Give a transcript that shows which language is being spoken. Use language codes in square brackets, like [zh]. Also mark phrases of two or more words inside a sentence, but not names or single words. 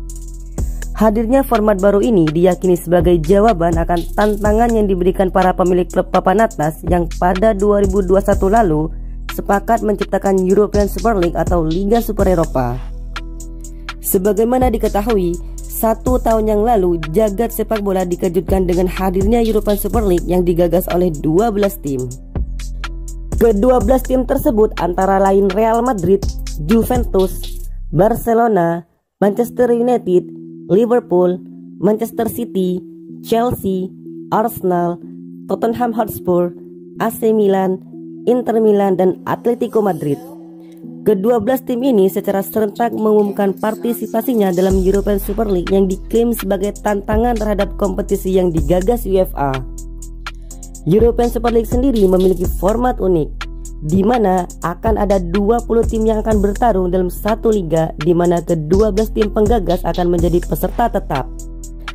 [id] Hadirnya format baru ini diyakini sebagai jawaban akan tantangan yang diberikan para pemilik klub papan atas yang pada 2021 lalu sepakat menciptakan European Super League atau Liga Super Eropa. Sebagaimana diketahui, 1 tahun yang lalu jagat sepak bola dikejutkan dengan hadirnya European Super League yang digagas oleh 12 tim. Ke-12 tim tersebut antara lain Real Madrid, Juventus, Barcelona, Manchester United, Liverpool, Manchester City, Chelsea, Arsenal, Tottenham Hotspur, AC Milan, Inter Milan, dan Atletico Madrid. Ke-12 tim ini secara serentak mengumumkan partisipasinya dalam European Super League yang diklaim sebagai tantangan terhadap kompetisi yang digagas UEFA. European Super League sendiri memiliki format unik, di mana akan ada 20 tim yang akan bertarung dalam satu liga, di mana ke-12 tim penggagas akan menjadi peserta tetap.